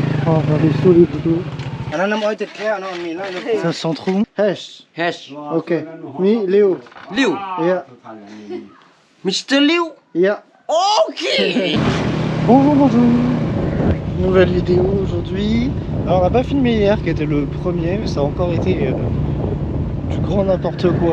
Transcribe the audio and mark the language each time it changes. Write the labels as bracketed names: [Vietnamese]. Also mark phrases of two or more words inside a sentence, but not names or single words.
[French] Oh, on est sous les plots. [Northeastern Thai] อันนั้นน้ำอ้อยติดแค่เนาะมีนั่น [French] Ça sent trop. Hesh. Hash. [English] Ok. Me, Léo. Liu. Yeah. Mr. Liu. Yeah. Ok. [French] Bonjour, bonjour. Nouvelle vidéo aujourd'hui. Alors on n'a pas filmé hier qui était le premier, mais ça a encore été du grand n'importe quoi.